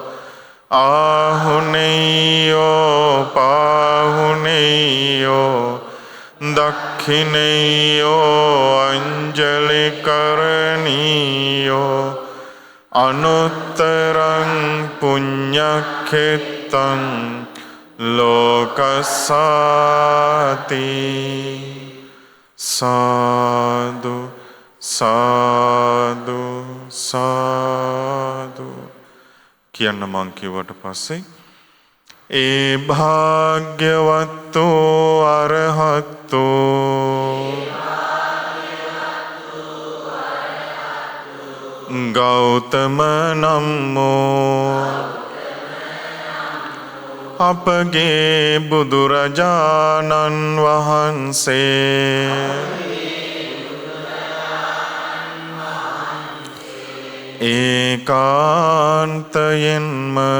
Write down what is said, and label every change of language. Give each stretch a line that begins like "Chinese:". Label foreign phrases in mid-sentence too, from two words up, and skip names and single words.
Pali: ආහුනේයෝ පාහුනේයෝ දක්ඛිනේයෝ අංජලි කරණීයෝ අනුත්තරං පුඤ්ඤක්ඛෙත්තං ලෝකසාති සාදු
Sinhala: සාදු සාදු කියන්න මං කිව්වට පස්සේ ඒ
Pali: භාග්‍යවත්තෝ අරහත්තෝ
Sinhala: ගෞතම නම්මෝ අපගේ බුදුරජාණන් වහන්සේ ඒකාන්තයෙන්ම